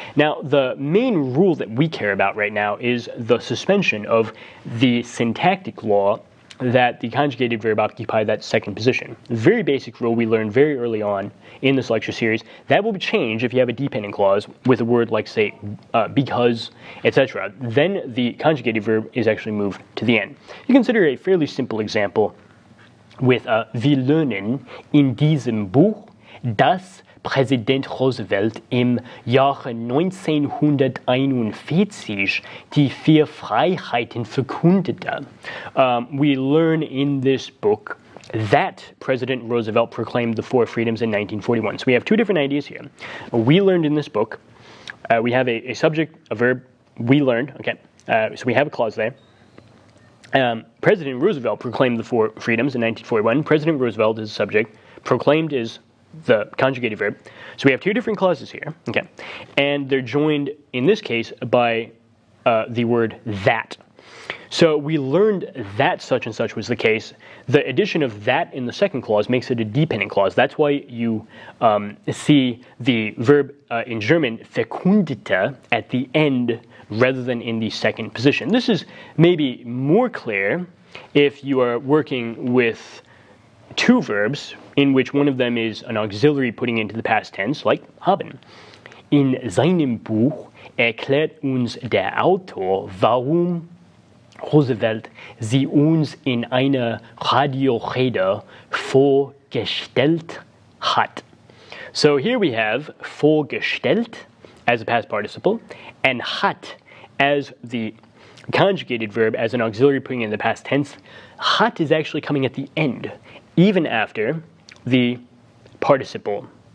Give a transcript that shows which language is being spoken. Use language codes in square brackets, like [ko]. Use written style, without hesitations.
[en] Now, the main rule that we care about right now is the suspension of the syntactic law that the conjugated verb occupy that second position. Very basic rule we learned very early on in this lecture series. That will change if you have a dependent clause with a word like, say, because, etc. Then the conjugated verb is actually moved to the end. You consider a fairly simple example with [de] wir lernen in diesem Buch, dass Präsident Roosevelt im Jahre 1941 die vier Freiheiten verkündete. [en] We learn in this book that President Roosevelt proclaimed the four freedoms in 1941. So we have two different ideas here. We learned in this book. We have a subject, a verb. We learned. Okay, so we have a clause there. President Roosevelt proclaimed the four freedoms in 1941. President Roosevelt is the subject. Proclaimed is the conjugated verb. So we have two different clauses here, okay, and they're joined in this case by the word that. So we learned that such and such was the case. The addition of that in the second clause makes it a dependent clause. That's why you see the verb in German verkündete at the end rather than in the second position. This is maybe more clear if you are working with two verbs in which one of them is an auxiliary putting into the past tense, like haben. [de] In seinem Buch erklärt uns der Autor, warum Roosevelt sie uns in einer Radiorede vorgestellt hat. [en] So here we have vorgestellt as a past participle and hat as the conjugated verb as an auxiliary putting in the past tense. Hat is actually coming at the end, even after the participle.